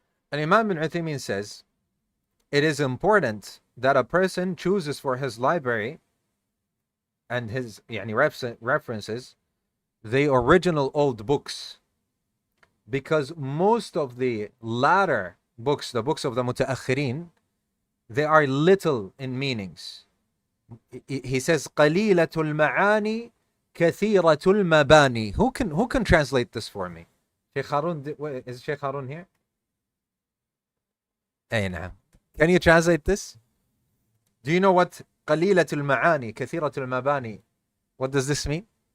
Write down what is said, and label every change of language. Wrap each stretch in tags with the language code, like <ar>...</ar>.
<en>And Imam Ibn Uthaymeen says, it is important that a person chooses for his library and his references the original old books, because most of the latter books, the books of the mutaakhirin, they are little in meanings. He says</en> <ar>قليلة المعاني كثيرة المباني.</ar> <en>Who can translate this for me? Sheikh Harun, is Sheikh Harun here? Hey, now. Can you translate this? Do you know what</en> <ar>قليلة المعاني كثيرة المباني,</ar> <en>what does this mean?</en>